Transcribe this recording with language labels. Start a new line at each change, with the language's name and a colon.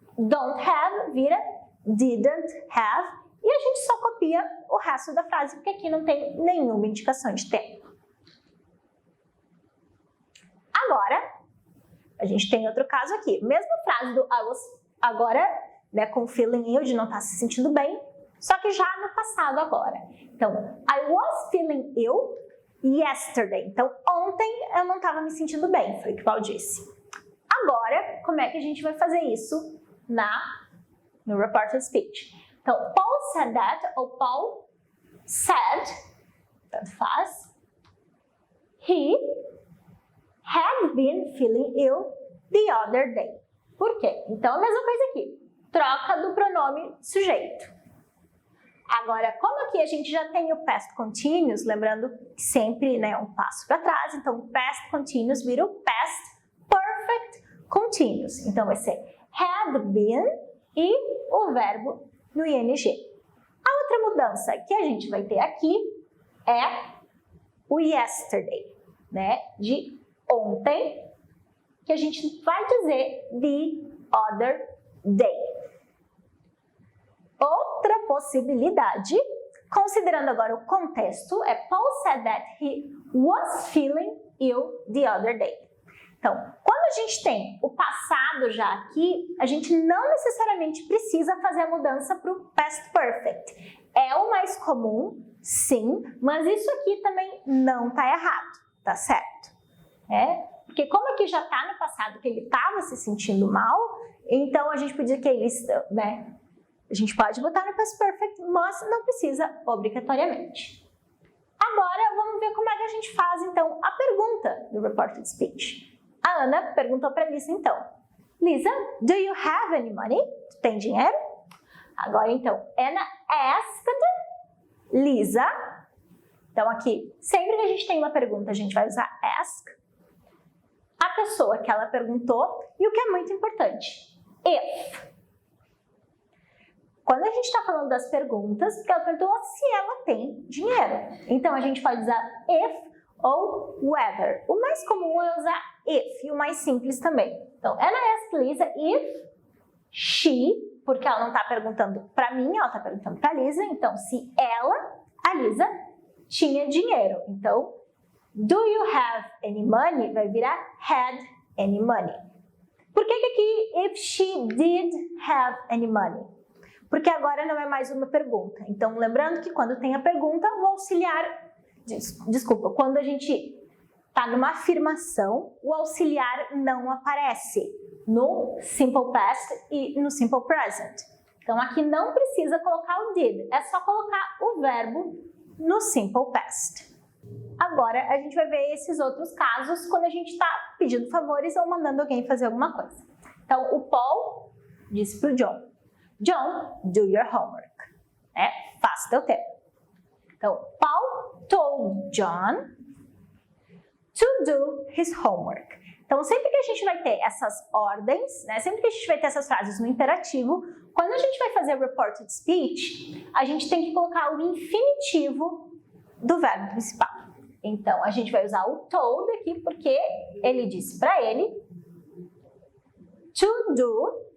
English: Don't have
Portuguese: vira
English: didn't have,
Portuguese: e a gente só copia o resto da frase, porque aqui não tem nenhuma indicação de tempo. Agora, a gente tem outro caso aqui. Mesma frase do I was, agora, né, com feeling ill, de não estar se sentindo bem, só que já no passado agora.
English: Então, I was feeling ill yesterday.
Portuguese: Então, ontem eu não estava me sentindo bem, foi o que o Paulo disse. Agora, como é que a gente vai fazer isso no reported speech?
English: Então, Paul said that, ou Paul said,
Portuguese: tanto faz,
English: he had been feeling ill the other day.
Portuguese: Por quê? Então, a mesma coisa aqui. Troca do pronome sujeito. Agora, como aqui a gente já tem o past continuous, lembrando que sempre, né, um passo para trás, então past continuous vira o past perfect continuous. Então, vai ser had been e o verbo no ing. A outra mudança que a gente vai ter aqui é o yesterday, né, de ontem, que a gente vai dizer the other day. Outra possibilidade, considerando agora o contexto, é
English: Paul said that he was feeling ill the other day.
Portuguese: Então, quando a gente tem o passado já aqui, a gente não necessariamente precisa fazer a mudança para o past perfect. É o mais comum, sim, mas isso aqui também não está errado, tá certo? Porque como aqui já está no passado que ele estava se sentindo mal, então a gente podia que ele, né? A gente pode botar no past perfect, mas não precisa obrigatoriamente. Agora, vamos ver como é que a gente faz, então, a pergunta do reported speech. A Ana perguntou para Lisa, então.
English: Lisa, do you have any money?
Portuguese: Tu tem dinheiro? Agora, então,
English: Anna asked Lisa.
Portuguese: Então, aqui, sempre que a gente tem uma pergunta, a gente vai usar ask. A pessoa que ela perguntou e o que é muito importante, if. Quando a gente está falando das perguntas, porque ela perguntou se ela tem dinheiro. Então, a gente pode usar if ou whether. O mais comum é usar if, e o mais simples também. Então,
English: Anna asked Lisa if she,
Portuguese: porque ela não está perguntando para mim, ela está perguntando para Lisa. Então, se ela, a Lisa, tinha dinheiro.
English: Então, do you have any money
Portuguese: vai virar
English: had any money.
Portuguese: Por que aqui
English: if she did have any money?
Portuguese: Porque agora não é mais uma pergunta. Então, lembrando que quando tem a pergunta, o auxiliar... Desculpa, quando a gente está numa afirmação, o auxiliar não aparece no simple past e no simple present. Então, aqui não precisa colocar o did, é só colocar o verbo no simple past. Agora, a gente vai ver esses outros casos quando a gente está pedindo favores ou mandando alguém fazer alguma coisa. Então, o Paul disse para o John, John,
English: do your homework.
Portuguese: Faça teu tempo.
English: Então, Paul told John to do his homework.
Portuguese: Então, sempre que a gente vai ter essas ordens, né, sempre que a gente vai ter essas frases no imperativo, quando a gente vai fazer reported speech, a gente tem que colocar o infinitivo do verbo principal. Então, a gente vai usar o told aqui, porque ele disse para ele to do.